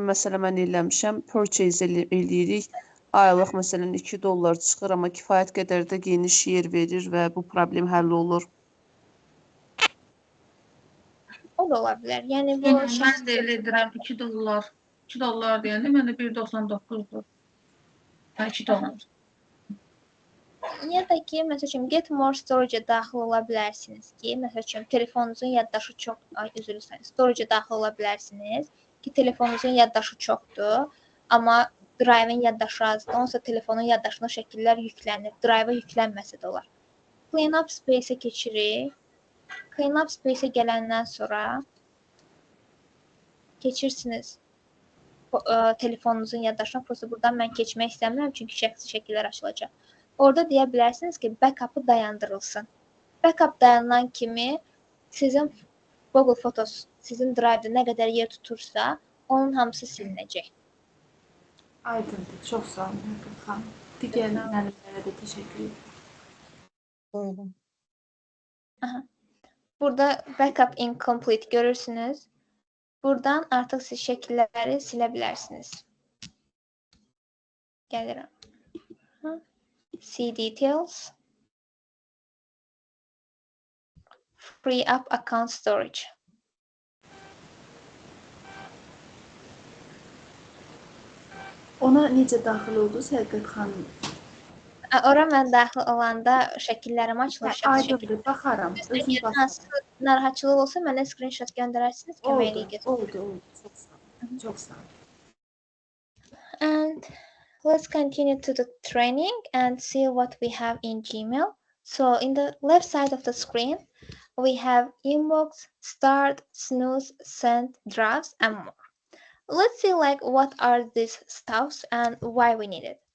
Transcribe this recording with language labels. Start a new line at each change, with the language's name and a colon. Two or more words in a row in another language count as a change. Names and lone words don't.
Azerbaijani: Məsələn, mən eləmişəm, purchase eləyirik, aylıq məsələn $2 çıxır, amma kifayət qədər də geniş yer verir və bu problem həll olur. O da ola bilər. Yəni bu Mən də elə edirəm $2. $2 deyəndə məndə 1.99-dur. $2. Ya da ki, məsəl üçün
English: get more storage-
Azerbaijani: a daxil ola bilərsiniz ki, məsəl üçün telefonunuzun yaddaşı çox, üzr istəyirəm, storage-a daxil ola bilərsiniz ki, telefonunuzun yaddaşı çoxdur, amma drive-ın yaddaşı azdır. Onsa telefonun yaddaşına şəkillər yüklənir. Drive-a yüklənməsə də olar.
English: Clean up space-
Azerbaijani: ə keçirik.
English: Clean up space-
Azerbaijani: ə gələndən sonra keçirsiniz telefonunuzun yaddaşına. Prosta buradan mən keçmək istəmirəm, çünki şəxsi şəkillər açılacaq. Orada deyə bilərsiniz ki, backup-ı dayandırılsın. Backup dayanılan kimi sizin Google Photos, sizin drive-da nə qədər yer tutursa, onun hamısı silinəcək. aydındır. Çox sağ olun, xanım. Digər müəllimlərə də təşəkkür edirəm. Buyurun. Burada
English: backup incomplete
Azerbaijani: görürsünüz. Buradan artıq siz şəkilləri silə bilərsiniz. Gəlirəm.
English: See details. Free up account storage.
Azerbaijani: Ona necə daxil oldunuz Həqiqət xanım? Ora mən daxil olanda şəkillərim açılır. Aydındır, baxaram. Özüm baxaram. Narahatçılıq olsa mənə screenshot göndərərsiniz. Köməkliyi Oldu. Çox sağ olun. Çox sağ olun.
English: And let's continue to the training and see what we have in Gmail. So in the left side of the screen, we have inbox, start, snooze, send, drafts, and more. Let's see what are these stuffs and why we need it.